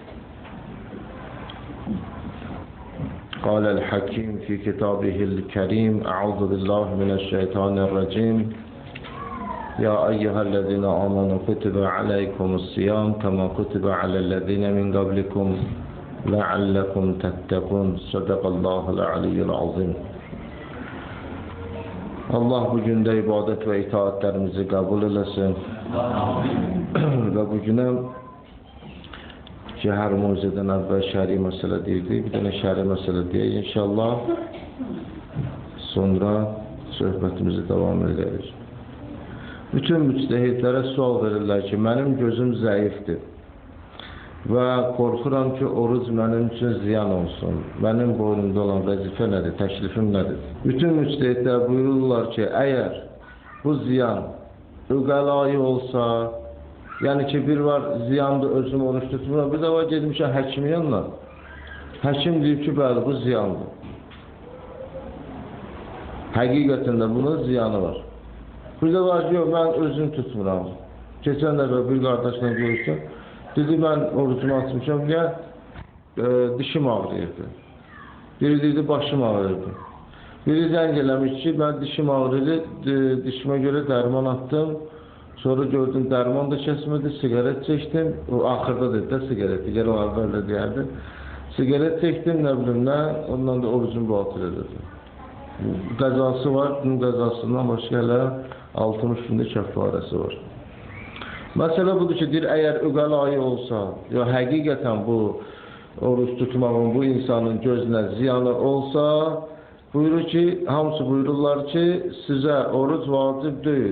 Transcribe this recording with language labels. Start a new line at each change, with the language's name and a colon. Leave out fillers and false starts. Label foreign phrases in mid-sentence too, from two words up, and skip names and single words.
Arabic: قال الحكيم في كتابه الكريم أعوذ بالله من الشيطان الرجيم يا أيها الذين آمنوا كتب عليكم الصيام كما كتب على الذين من قبلكم لعلكم تتقون. صدق الله العلي العظيم.
Turkish: Allah bugün de ibadet ve itaatlerimizi kabul eylesin. Ve bugüne ki her mucizeden evvel şer'i mesele değildi. Bir tane şer'i mesele diye inşallah sonra sohbetimizi devam ederiz. Bütün müctehidlere sual verirler ki benim gözüm zayıftır ve korkuram ki oruç benim için ziyan olsun. Benim boynumda olan vazife nedir, teklifim nedir? Bütün müctehidler buyururlar ki eğer bu ziyan üqalayı olsa, yani ki bir var ziyandı özüm oruç tutmuram, bir de var
Azerbaijani: gedmişəm həkimin yanına. Həkim deyib ki bəli bu ziyandır. Həqiqətində bunun ziyanı var.
Turkish: Bir de var ki, ben özüm tutmuram. Geçen de bir kardeşle görüştüm. Dedi ben orucumu açmışam diye dişim ağrıyordu. Biri dedi başım ağrıyordu.
Azerbaijani: Biri zəng eləmiş ki
Turkish: ben dişim ağrıyordu. Dişime göre derman attım. Sonra gördüm derman da kesmedi. Sigaret çektim. O ahırda dedi de sigaret. Geri o evvel deyərdi. Sigaret çektim ne bileyim ne. Ondan da orucum batıl edildi.
Azerbaijani: Qəzası var. Bunun qəzasından başka elə 60 gündə kəffarəsi var. Məsələ budur ki, əgər üqalayı olsa, ya həqiqətən bu oruç tutmağın bu insanın gözünə ziyanı olsa, buyurur ki, hamısı buyururlar ki, sizə oruç vacib deyil.